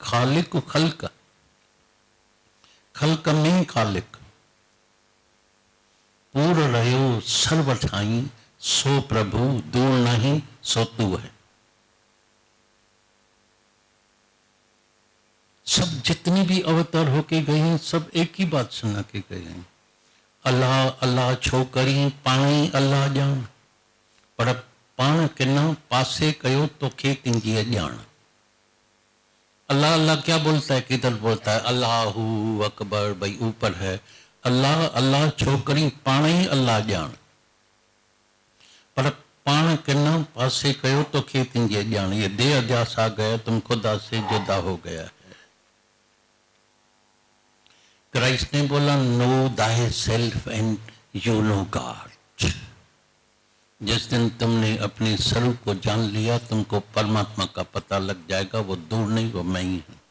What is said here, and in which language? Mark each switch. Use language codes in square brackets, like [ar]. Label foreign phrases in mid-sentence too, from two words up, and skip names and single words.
[hi] खालिक खल्क, खल्क में खालिक। पूर रहो सर्व ठाई सो प्रभु दूर नहीं सो तू है। सब जितने भी अवतार होके गए हैं सब एक ही बात सुना के गए हैं, [sd] अल्लाह अल्लाह छोकरी पाणी अल्लाह जान, पर पाण किना पासे कयो तो खे तिंजीअ ॼाण। [hi] अल्लाह अल्लाह क्या बोलता है, किधर बोलता है, [ar] الله أكبر, [hi] भाई ऊपर है। [sd] अल्लाह अल्लाह छोकरी पाण ही अल्लाह जान, पर पाण किना पासे कयो तो खे तिंजीअ ॼाण। [hi] ये देह अध्यास आ गया, तुम खुदा से जुदा हो गया है। क्राइस्ट ने बोला [en] know thy self and you know God. [hi] जिस दिन तुमने अपने स्वरूप को जान लिया तुमको परमात्मा का पता लग जाएगा, वो दूर नहीं, वो मैं ही हूं।